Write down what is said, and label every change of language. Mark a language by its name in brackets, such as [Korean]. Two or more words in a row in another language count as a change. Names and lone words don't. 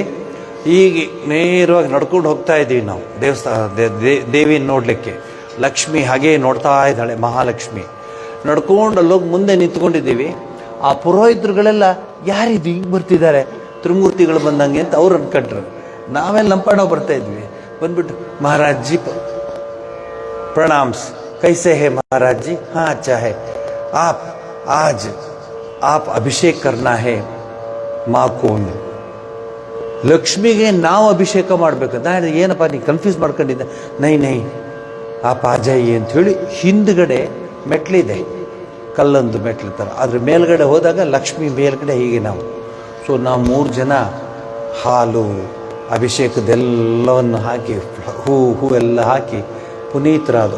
[Kannada] ಈಗ ನೇರವಾಗಿ ನಡ್ಕೊಂಡು ಹೋಗ್ತಾ ಇದ್ದೀವಿ ನಾವು ದೇವಸ್ಥಾನ ದೇವಿನ ನೋಡಲಿಕ್ಕೆ. ಲಕ್ಷ್ಮಿ ಹಾಗೇ ನೋಡ್ತಾ ಇದ್ದಾಳೆ, ಮಹಾಲಕ್ಷ್ಮಿ. ನಡ್ಕೊಂಡು ಅಲ್ಲೋಗಿ ಮುಂದೆ ನಿಂತ್ಕೊಂಡಿದ್ದೀವಿ. ಆ ಪುರೋಹಿತರುಗಳೆಲ್ಲ ಯಾರಿದು ಹಿಂಗೆ ಬರ್ತಿದ್ದಾರೆ, ತ್ರಿಮೂರ್ತಿಗಳು ಬಂದಂಗೆ ಅಂತ ಅವ್ರು ಅನ್ಕೊಂಡ್ರು. ನಾವೆಲ್ಲ ಲಂಪಾಣ ಬರ್ತಾ ಇದ್ವಿ. ಬಂದ್ಬಿಟ್ಟು, [Hindi] महाराज जी प्रणाम्स, कैसे है महाराज जी? हाँ अच्छा है. आज आप अभिषेक करना है माँ को. [Kannada] ಲಕ್ಷ್ಮಿಗೆ ನಾವು ಅಭಿಷೇಕ ಮಾಡಬೇಕು. ನಾನು ಏನಪ್ಪ ನೀ ಕನ್ಫ್ಯೂಸ್ ಮಾಡ್ಕೊಂಡಿದ್ದೆ. [Hindi] नहीं आप आ जाइए [Kannada] ಅಂತ ಹೇಳಿ ಹಿಂದ್ಗಡೆ ಮೆಟ್ಲಿದೆ, ಕಲ್ಲೊಂದು ಮೆಟ್ಲು ಥರ. ಅದ್ರ ಮೇಲ್ಗಡೆ ಹೋದಾಗ ಲಕ್ಷ್ಮಿ ಮೇಲ್ಗಡೆ ಹೀಗೆ ನಾವು. ಸೊ ನಾವು 3 ಜನ ಹಾಲು ಅಭಿಷೇಕದೆಲ್ಲವನ್ನು ಹಾಕಿ ಹೂವೆಲ್ಲ ಹಾಕಿ ಪುನೀತರಾದರು.